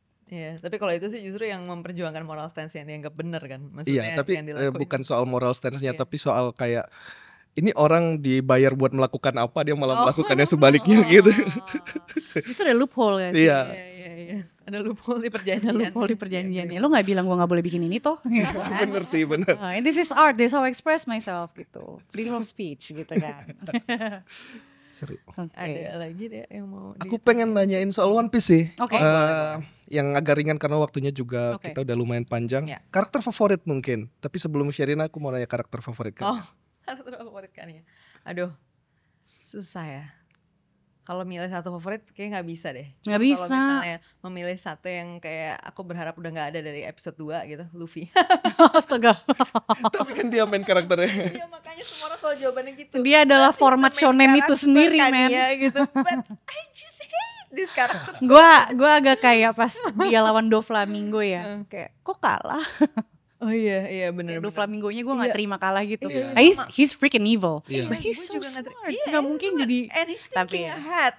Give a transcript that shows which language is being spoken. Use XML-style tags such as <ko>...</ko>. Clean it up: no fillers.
<id>Iya, tapi kalau itu sih justru yang memperjuangkan moral stance yang dianggap benar kan. Maksudnya tapi bukan soal moral stance-nya, tapi soal kayak ini orang dibayar buat melakukan apa, dia malah melakukannya sebaliknya gitu. Justru ada loophole kan sih. Iya. Ada loophole di perjanjiannya. Lo gak bilang gue gak boleh bikin ini toh. Bener sih, bener.</id> <en>And this is art, this is how I express myself</en> <id>gitu.</id> <en>Freedom of speech</en> <id>gitu kan. Seru. Ada lagi deh yang mau. Aku pengen nanyain soal One Piece sih. Yang agak ringan karena waktunya juga kita udah lumayan panjang. Karakter favorit mungkin. Tapi sebelum Sherina aku mau nanya karakter favorit kan. Karakter favorit kan ya. Aduh, susah ya. Kalau milih satu favorit kayaknya nggak bisa deh. Nggak bisa. Kalau misalnya memilih satu yang kayak aku berharap udah nggak ada dari episode 2 gitu, Luffy. Astaga. Tapi kan dia main karakternya. Iya, makanya semua orang selalu jawabannya gitu. Dia adalah format shonen itu sendiri, men. Gitu.</id> <en>But I just hate this character.</en> <id>Gua agak kayak pas dia lawan Doflamingo ya. Kayak kok kalah. Oh iya bener. Doflamingonya gue gak terima kalah gitu.</id> <en>He's freaking evil. But he's so smart.</en> <id>Gak mungkin jadi.</id> <en>And he's thinking ahead.</en>